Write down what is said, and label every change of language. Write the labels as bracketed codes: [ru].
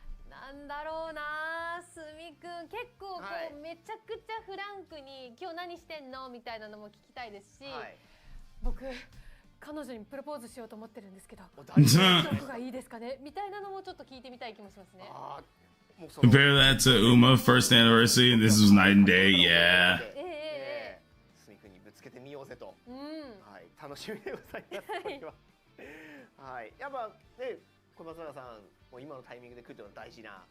[ja] なんだろうな、すみくん結構こう、めちゃくちゃフランクに今日何してんのみたいなのも聞きたいですし、僕彼女にプロポーズしようと思ってるんですけど、どこがいいですかねみたいなのもちょっと聞いてみたい気もしますね。 [en] Compare that to Uma first anniversary, and this was night and day. Yeah. [ja] すみくんにぶつけてみようぜと。はい、楽しみでございます。これは。はい、やっぱね、小松原さん。今のタイミングで来るというのは大事な。